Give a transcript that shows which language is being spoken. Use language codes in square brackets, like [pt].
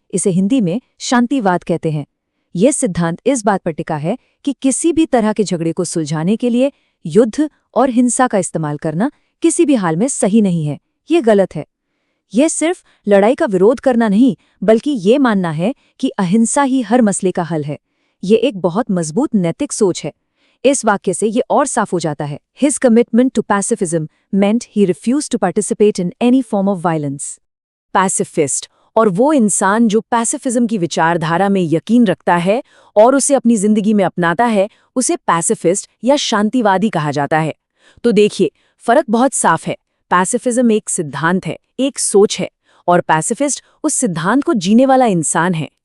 [hi] इसे हिंदी में शांतिवाद कहते हैं। यह सिद्धांत इस बात पर टिका है कि किसी भी तरह के झगड़े को सुलझाने के लिए युद्ध और हिंसा का इस्तेमाल करना किसी भी हाल में सही नहीं है, ये गलत है। यह सिर्फ लड़ाई का विरोध करना नहीं, बल्कि ये मानना है कि अहिंसा ही हर मसले का हल है। ये एक बहुत मजबूत नैतिक सोच है। इस वाक्य से ये और साफ हो जाता है, [en] His commitment to pacifism meant he refused to participate in any form of violence. [hi] Pacifist, और वो इंसान जो पैसिफिज्म की विचारधारा में यकीन रखता है और उसे अपनी जिंदगी में अपनाता है, उसे पैसिफिस्ट या शांतिवादी कहा जाता है। तो देखिए, फर्क बहुत साफ है। पैसिफिज्म एक सिद्धांत है, एक सोच है, और पैसिफिस्ट उस सिद्धांत को जीने वाला इंसान है।